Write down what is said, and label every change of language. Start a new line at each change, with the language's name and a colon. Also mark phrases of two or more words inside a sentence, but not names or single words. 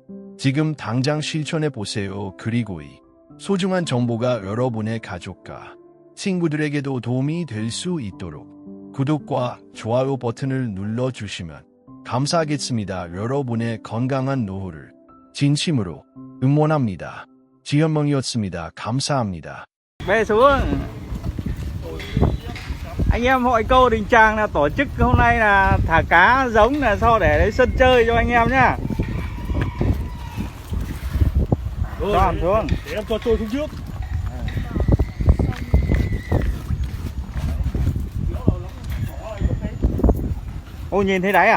Korean: 지금 당장 실천해 보세요. 그리고 이 소중한 정보가 여러분의 가족과 친구들에게도 도움이 될 수 있도록 구독과 좋아요 버튼을 눌러주시면 감사하겠습니다. 여러분의 건강한 노후를 진심으로 응원합니다. 지현멍이었습니다. 감사합니다.
Vietnamese: Về xuống. Anh em hội câu Đình Tràng là tổ chức hôm nay là thả cá giống là so để lấy sân chơi cho anh em nhá. Cho hẳn xuống. Để em cho trôi xuống trước. Ô nhìn thấy đáy à?